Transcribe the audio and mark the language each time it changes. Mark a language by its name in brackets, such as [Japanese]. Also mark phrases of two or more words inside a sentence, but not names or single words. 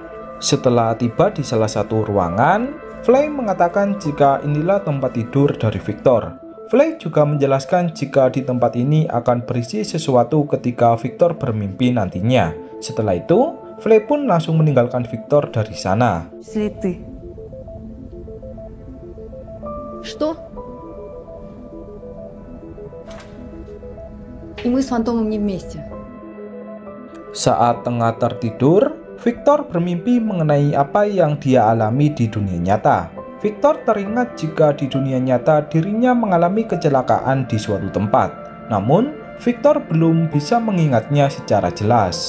[Indonesian] Setelah tiba di salah satu ruangan, Flay mengatakan jika inilah tempat tidur dari Victor. Flay juga menjelaskan jika di tempat ini akan berisi sesuatu ketika Victor bermimpi nantinya. Setelah itu, Flay pun langsung meninggalkan Victor dari sana. [Russian] Что? И мы с фантомом не вместе. [Indonesian] Saat tengah tertidur, Victor bermimpi mengenai apa yang dia alami di dunia nyata. Victor teringat jika di dunia nyata dirinya mengalami kecelakaan di suatu tempat. Namun, Victor belum bisa mengingatnya secara jelas.